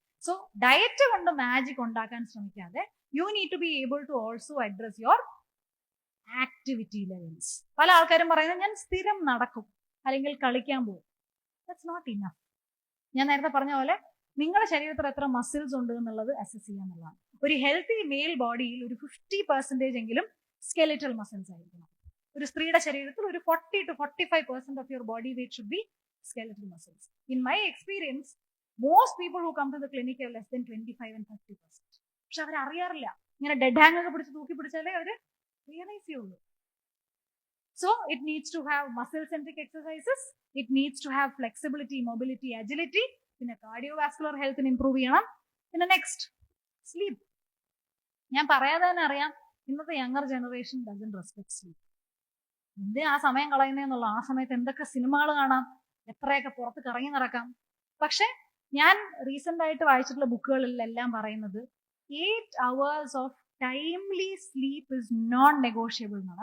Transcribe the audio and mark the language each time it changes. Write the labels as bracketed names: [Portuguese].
[English] so [Malayalam] diet കൊണ്ട് magic ഉണ്ടാക്കാൻ ശ്രമിക്കാതെ [English] You need to be able to also address your activity levels. [Malayalam] പല ആൾക്കാരും പറയുന്നത് ഞാൻ സ്ഥിരം നടക്കും അല്ലെങ്കിൽ കളിക്കാൻ പോകും. [English] That's not enough. [Malayalam] ഞാൻ നേരത്തെ പറഞ്ഞ പോലെ നിങ്ങളുടെ ശരീരത്തിൽ എത്ര മസിൽസ് ഉണ്ട് എന്നുള്ളത് അസസ് ചെയ്യുക എന്നുള്ളതാണ്. ഒരു ഹെൽത്തി മെയിൽ ബോഡിയിൽ ഒരു 50% എങ്കിലും സ്കെലിറ്റൽ മസിൽസ് ആയിരിക്കണം. ഒരു സ്ത്രീയുടെ ശരീരത്തിൽ ഒരു [English] 40 to 45% of your body weight should be skeletal muscles. In my experience, most people who come to the clinic have less than 25 and 30%. [Malayalam] പക്ഷെ അവർ അറിയാറില്ല. ഇങ്ങനെ ഡെഡ് ഹാങ് ഒക്കെ പിടിച്ച് തൂക്കി പിടിച്ചാലേ അവർ റിയലൈസ് ചെയ്യുള്ളൂ. [English] So it needs to have muscle centric exercises, it needs to have flexibility, mobility, agility, പിന്നെ cardiovascular health improve ചെയ്യണം. [Malayalam] പിന്നെ next sleep. ഞാൻ പറയാതെ തന്നെ അറിയാം ഇന്നത്തെ younger generation [English] doesn't respect sleep. [Malayalam] എന്ത് ആ സമയം കളയുന്നതെന്നുള്ള, ആ സമയത്ത് എന്തൊക്കെ സിനിമകൾ കാണാം, എത്രയൊക്കെ പുറത്ത് കറങ്ങി നടക്കാം. പക്ഷെ ഞാൻ റീസെന്റ് ആയിട്ട് വായിച്ചിട്ടുള്ള ബുക്കുകളിലെല്ലാം പറയുന്നത് [English] 8 hours of timely sleep is non negotiable [Malayalam] എന്നാണ്.